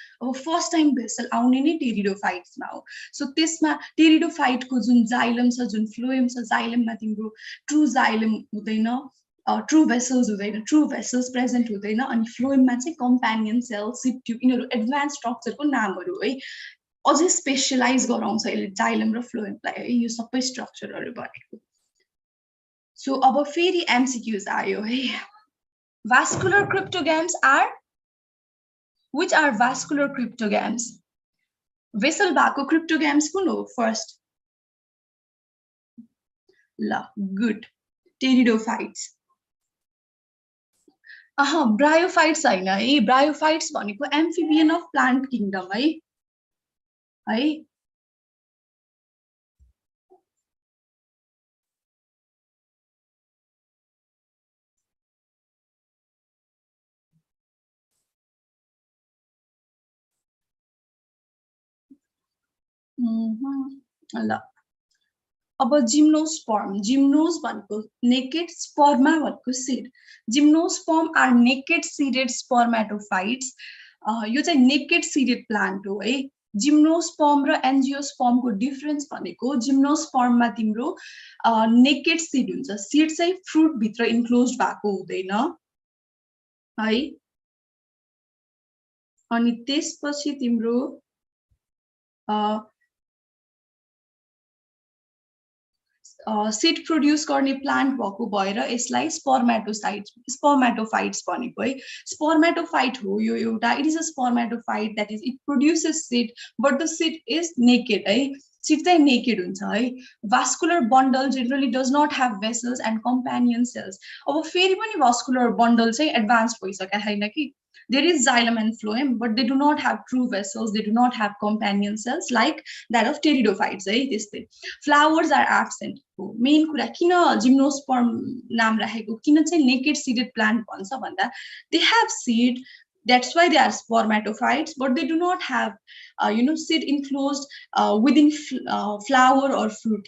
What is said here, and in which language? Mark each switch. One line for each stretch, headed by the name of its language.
Nepali: अब first time vessel आउने नै टेरिडोफाइट्समा हो। सो त्यसमा टेरिडोफाइटको जुन जाइलम छ, जुन फ्लोएम छ, जाइलममा तिम्रो ट्रु जाइलम हुँदैन, ट्रु भेसल्स हुँदैन, ट्रु भेसल्स प्रेजेन्ट हुँदैन। अनि फ्लोएममा चाहिँ कम्पेनियन सेल, सिप ट्युब, यिनीहरू एडभान्स स्ट्रक्चरको नामहरू है। अझै स्पेसलाइज गराउँछ यसले जाइलम र फ्लोएमलाई है, यो सबै स्ट्रक्चरहरू भनेको। So अब फेरि MCQs आयो है।
English: Vascular cryptogams are, which are vascular cryptogams?
Nepali: Vessel भएको cryptogams कुन हो फर्स्ट? ल गुड, टेरिडोफाइट्स। ब्रायोफाइट्स हैन है। ब्रायोफाइट्स भनेको
English: amphibian of plant kingdom
Nepali: है। ल अब जिम्नोस्पर्म, जिम्नोस भनेको नेकेड, स्पर्मा भनेको seed.
English: Gymnosperm are naked seeded spermatophytes.
Nepali: यो चाहिँ नेकेड सीडेड प्लान्ट हो है। जिम्नोस्पर्म र एन्जियोस्पर्मको डिफरेन्स भनेको जिम्नोस्पर्ममा तिम्रो नेकेड सीड हुन्छ, सीड चाहिँ फ्रुट भित्र इन्क्लोज भएको हुँदैन है। अनि त्यसपछि तिम्रो सीड प्रोड्युस गर्ने प्लान्ट भएको भएर यसलाई स्पर्मेटोफाइट्स भनेको है। स्पर्मेटोफाइट हो यो एउटा,
English: It is a spermatophyte that is it produces seed but the seed is naked है।
Nepali: सीड चाहिँ नेकेड हुन्छ है।
English: Vascular bundle generally does not have vessels and companion cells.
Nepali: अब फेरि पनि भास्कुलर बन्डल चाहिँ एडभान्स भइसकेको छैन कि।
English: There is xylem and phloem, but they do not have true vessels. They do not have companion cells like that of pteridophytes. है। Flowers are absent.
Nepali: Main कुरा किन जिम्नोस्पर्म नाम राखेको, किन चाहिँ naked seeded plant भन्छ भन्दा
English: they have seed That's why they are spermatophytes, but they do not have, seed enclosed within flower or fruit.